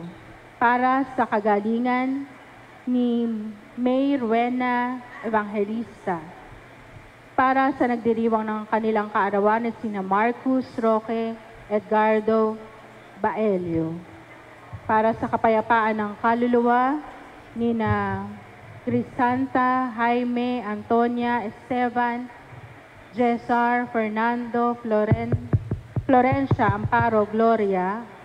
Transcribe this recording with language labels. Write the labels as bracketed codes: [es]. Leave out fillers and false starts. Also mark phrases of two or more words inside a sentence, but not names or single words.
[tl] Para sa kagalingan ni May Ruena Evangelista. Para sa nagdiriwang ng kanilang kaarawan at sina Marcus Roque, Edgardo Baelio. Para sa kapayapaan ng kaluluwa ni na Crisanta, Jaime, Antonia, Esteban, Cesar, Fernando, Florencia, Amparo, Gloria,